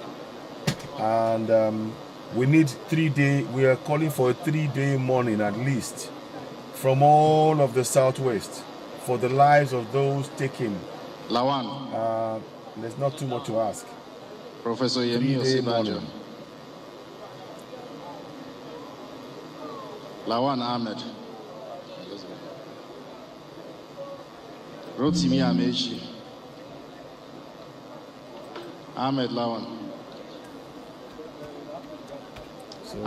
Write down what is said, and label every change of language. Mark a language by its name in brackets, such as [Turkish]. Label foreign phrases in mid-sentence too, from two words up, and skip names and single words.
[English] And we need 3 day, we are calling for a 3-day mourning at least from all of the Southwest for the lives of those taken. Lawan. There's not too much to ask. Professor Yemi Osinbajo. Lawan Ahmed. Rotimi Amechi. Ahmed Lawan. So